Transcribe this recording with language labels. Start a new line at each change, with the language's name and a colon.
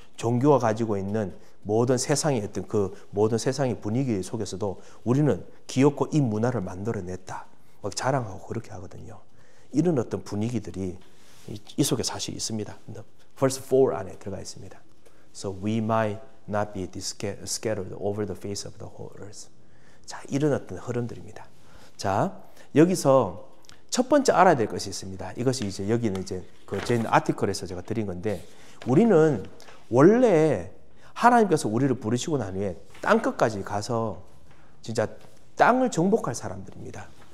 Korean: 종교가 가지고 있는 모든 세상의 어떤 그 모든 세상의 분위기 속에서도 우리는 기업고 이 문화를 만들어냈다. 막 자랑하고 그렇게 하거든요. 이런 어떤 분위기들이 이 속에 사실 있습니다. Verse 4 안에 들어가 있습니다.
English: So we might not be scattered over the face of the whole earth.
Korean: 자, 이런 어떤 흐름들입니다. 자, 여기서 첫 번째 알아야 될 것이 있습니다. 이것이 이제 여기는 이제 그 제 아티클에서 제가 드린 건데, 우리는 원래 하나님께서 우리를 부르시고 난 후에 땅 끝까지 가서 진짜 땅을 정복할 사람들입니다.